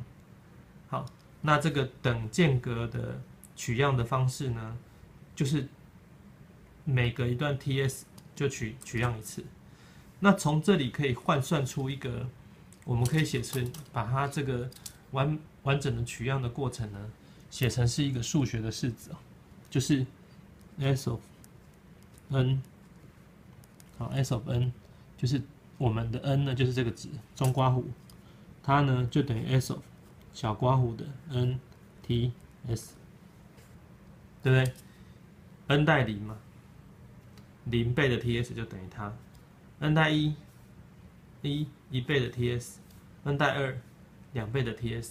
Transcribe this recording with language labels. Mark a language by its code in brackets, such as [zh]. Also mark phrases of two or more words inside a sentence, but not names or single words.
[zh] 好，那這個等間隔的取樣的方式呢，就是每隔一段 ts 就取樣一次。那從這裡可以換算出一個，我們可以寫成把它這個完整的取樣的過程呢，寫成是一個數學的式子，就是 s_n， 好 s_n 就是我們的 n 呢就是這個值中括弧，它呢就等於 s_ 小括弧的 n_ts。對不對 ？n 代0嘛，0倍的 ts 就等於它。n 代1，1倍的 ts；n 代2，2倍的 ts。